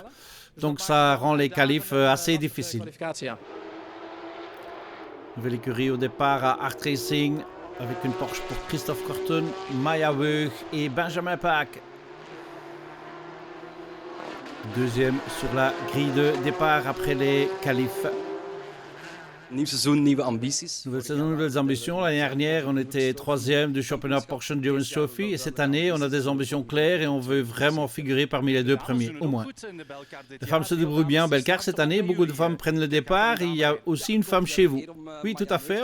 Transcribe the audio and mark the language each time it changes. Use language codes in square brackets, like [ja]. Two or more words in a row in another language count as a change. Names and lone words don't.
[fr] Donc ça rend les qualifs assez difficiles. Nouvelle écurie au départ à Art Racing avec une Porsche pour Christophe Corton, Maya Weug et Benjamin Paak. Deuxième sur la grille de départ après les qualifs. [nl] Nieuw seizoen, nieuwe ambities. [fr] Nouvelle saison, nouvelles ambitions. L'année dernière, on était troisième du championnat Porsche Endurance Trophy. Et cette année, on a des ambitions claires et on veut vraiment figurer parmi les 2 premiers, au moins. Les femmes se débrouillent bien en Belcar cette année. Beaucoup de femmes prennent le départ. Et il y a aussi une femme chez vous. Oui, tout à fait.